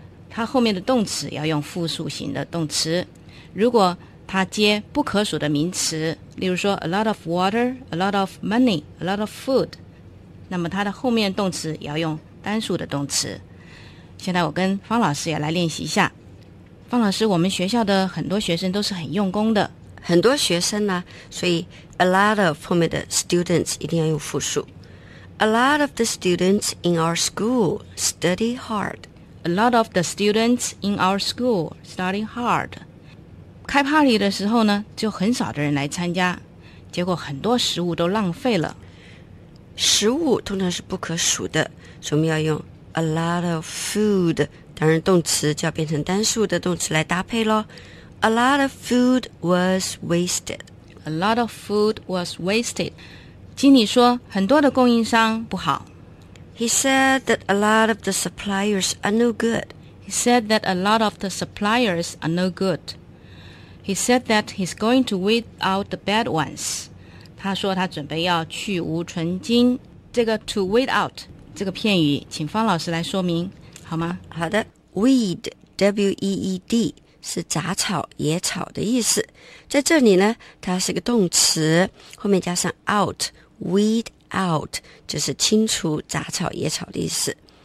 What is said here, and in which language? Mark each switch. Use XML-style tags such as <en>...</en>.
<zh>它后面的动词要用复数型的动词如果它接不可数的名词例如说</zh> <en>A lot of water, a lot of money, a lot of food</en> <zh>那么它的后面动词要用单数的动词现在我跟方老师也来练习一下方老师，我们学校的很多学生都是很用功的。很多学生呢，所以 a lot of 后面的 students 一定要用复数。</zh> <en>A lot of the students in our school study hard. A lot of the students in our school study hard.</en> <zh>开 party 的时候呢，就很少的人来参加，结果很多食物都浪费了。食物通常是不可数的，所以我们要用</zh> <en>a lot of food.</en> <zh>当然动词就要变成单数的动词来搭配咯。</zh> <en>A lot of food was wasted. A lot of food was wasted.</en> <zh>经理说很多的供应商不好。</zh> <en>He said that a lot of the suppliers are no good. He said that a lot of the suppliers are no good. He said that he's going to weed out the bad ones.</en> <zh>他说他准备要去芜存菁。这个 to weed out 这个片语请方老师来说明。好吗？好的 ，weed W-E-E-D 是杂草、野草的意思。在这里呢，它是个动词，后面加上 out weed out 就是清除杂草、野草的意思。</zh>